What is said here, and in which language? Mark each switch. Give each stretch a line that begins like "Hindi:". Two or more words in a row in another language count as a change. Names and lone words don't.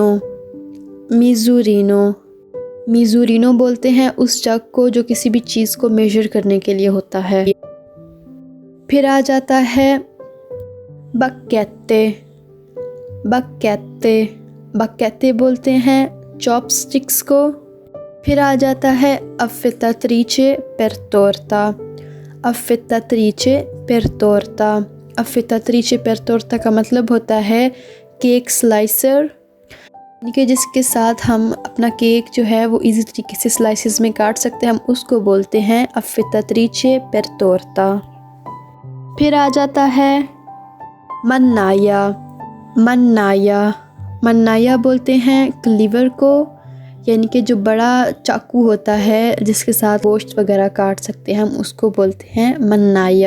Italian: misurino, misurino
Hindi: बोलते हैं उस जग को जो किसी भी चीज़ को मेजर करने के लिए होता है। फिर आ जाता है बक्केते।
Italian: bacchette, bacchette
Hindi: बोलते हैं चॉपस्टिक्स को। फिर आ जाता है
Italian: affettatrice per torta. affettatrice per torta, affettatrice per torta
Hindi: का मतलब होता है
English: cake slicer,
Hindi: यानी कि जिसके साथ हम अपना केक जो है वो इजी तरीके से स्लाइसेस में काट सकते हैं, हम उसको बोलते हैं
Italian: affettatrice per torta.
Hindi: फिर आ जाता है मन्नाया।
Italian: mannaia, mannaia
Hindi: बोलते हैं क्लीवर को, यानी कि जो बड़ा चाकू होता है जिसके साथ गोश्त वगैरह काट सकते हैं, हम उसको बोलते हैं मन्नाया।